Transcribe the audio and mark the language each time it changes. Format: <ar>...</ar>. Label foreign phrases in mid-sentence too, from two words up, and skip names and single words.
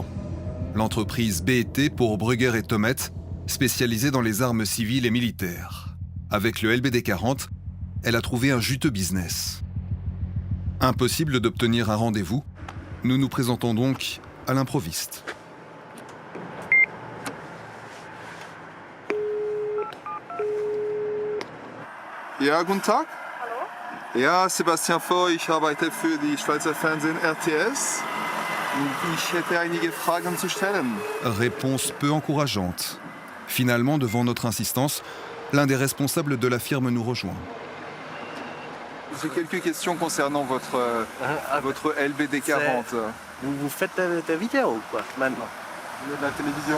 <fr>L'entreprise BET pour Brugger et Thomet, spécialisée dans les armes civiles et militaires. Avec le LBD 40, elle a trouvé un juteux business. Impossible d'obtenir un rendez-vous, nous nous présentons donc à l'improviste.</fr> <de>Ja, guten Tag. Ja, Sebastian Voigt, ich arbeite für die Schweizer Fernsehen RTS. Ich hätte einige Fragen zu stellen.</de> <fr>Réponse peu encourageante. Finalement, devant notre insistance, l'un des responsables de la firme nous rejoint. J'ai quelques questions concernant votre LBD 40. Vous faites ta vidéo ou quoi, maintenant? De la télévision?</fr>